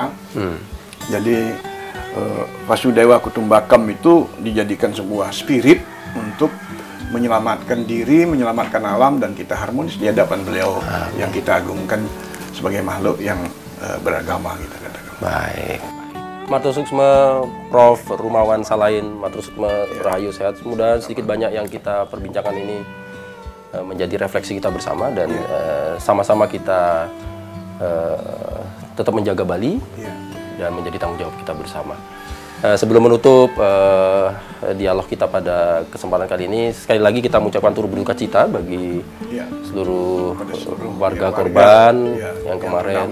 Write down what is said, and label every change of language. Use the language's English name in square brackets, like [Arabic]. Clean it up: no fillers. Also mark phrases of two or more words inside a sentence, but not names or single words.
[Indonesian] Jadi [Sanskrit] Vasudewa Kutumbakam [Indonesian] itu dijadikan sebuah spirit untuk menyelamatkan diri, menyelamatkan alam, dan kita harmonis di hadapan beliau yang kita agungkan sebagai makhluk yang beragama, kita katakan. Baik. [Balinese] Matur suksma Prof. Rumawan Salahin, matur suksma Rahayu Sehat. [Indonesian] Semoga sedikit banyak yang kita perbincangkan ini menjadi refleksi kita bersama, dan sama-sama kita tetap menjaga Bali dan menjadi tanggung jawab kita bersama. Sebelum menutup dialog kita pada kesempatan kali ini, sekali lagi kita mengucapkan turut berduka cita bagi seluruh warga korban yang kemarin,